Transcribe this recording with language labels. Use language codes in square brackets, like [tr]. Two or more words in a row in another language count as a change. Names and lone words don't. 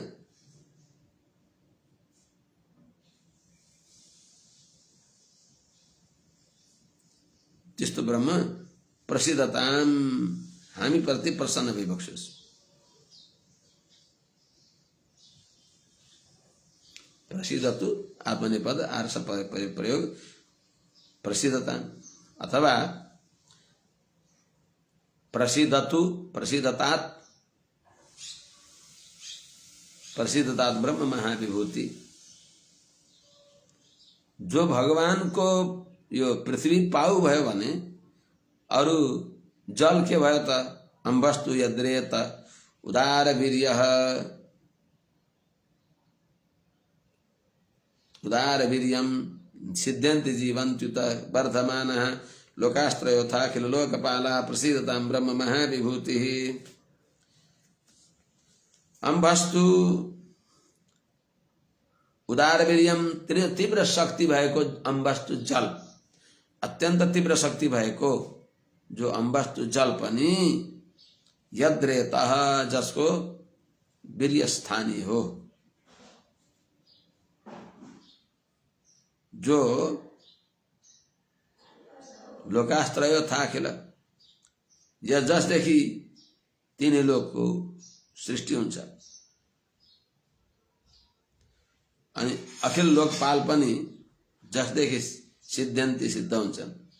[ne] त्यस्तो ब्रह्म प्रसिद्धताम हामी प्रति प्रसन्न भइबक्सोस्। [sa] प्रसिद्धतु आत्मनेपद आर्ष प्रयोग प्रसिद्धता अथवा प्रसिद्धतु प्रसिद्धतात ब्रह्म महाविभूति। [ne] जो भगवान को यो पृथ्वी पाउ भयो भने अरु जल के भयो त [sa] अम्बस्तु यद्रेत उदार वीर्यः उदार वीर्यम सिद्ध्यन्ति जीवन्त्युत वर्धमानः लोकास्त्रयोथा अखिल लोकपाला प्रसीदतां ब्रह्म महाविभूतिः। अम्बस्तु उदार वीर्यम [ne] तीव्र शक्ति भएको अम्बस्तु जल, अत्यंत तीव्र शक्ति भएको जो अम्बस्तु जल पनि यद्रेतः जसको वीर्य स्थानीय हो, जो [sa] लोकास्त्रयो थाखिल [ne] या जसदेखि तीनै लोकको सृष्टि हुन्छ अनि अखिल लोकपाल पनि जसदेखि सिद्ध्यन्ति सिद्ध हुन्छन्।